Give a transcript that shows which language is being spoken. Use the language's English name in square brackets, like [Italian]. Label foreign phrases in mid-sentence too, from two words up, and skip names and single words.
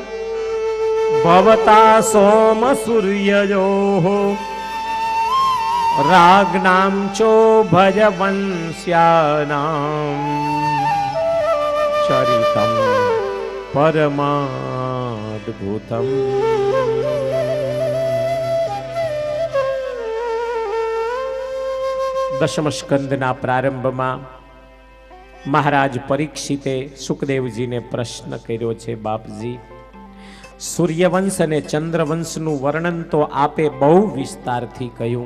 [Sanskrit] भवता सोम सूर्ययोः राज्ञां चो भजवंश्यानां चरितं परमाद्भुतम्. [Gujarati] દશમ સ્કંદના પ્રારંભમાં મહારાજ પરીક્ષિતે સુખદેવજીને પ્રશ્ન કર્યો છે, બાપજી, સૂર્યવંશ અને ચંદ્રવંશનું વર્ણન તો આપે બહુ વિસ્તારથી કહ્યું.